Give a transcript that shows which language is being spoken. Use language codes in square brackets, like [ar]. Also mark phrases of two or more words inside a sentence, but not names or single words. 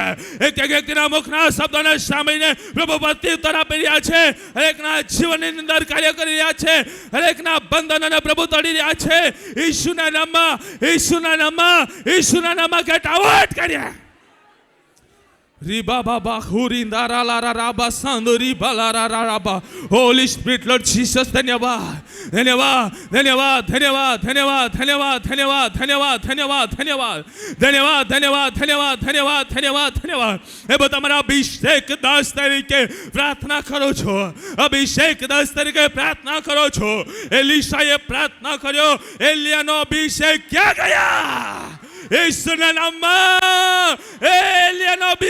[gu] એક વ્યક્તિના મુખના શબ્દોને સાંભળીને પ્રભુ પ્રત્યુત્તર આપી રહ્યા છે. હરેકના જીવનની અંદર કાર્ય કરી રહ્યા છે. હરેકના બંધનોને પ્રભુ તોડી રહ્યા છે. ઈસુના નામમાં [en] get out [gu] કર્યા. Riba baba hurinda la la raba sando riba la raba. [en] Holy Spirit, Lord Jesus, [gu] धन्यवाद धन्यवाद धन्यवाद धन्यवाद धन्यवाद धन्यवाद धन्यवाद धन्यवाद धन्यवाद धन्यवाद धन्यवाद धन्यवाद धन्यवाद धन्यवाद धन्यवाद धन्यवाद એ બધા તમારા અભિષેક દાસ તરીકે પ્રાર્થના કરો છો અભિષેક દાસ તરીકે પ્રાર્થના કરો છો એલીશાએ પ્રાર્થના કર્યો એલિયાનો અભિષેક ક્યાં ગયા ઈસુના નામમાં એલિયાનો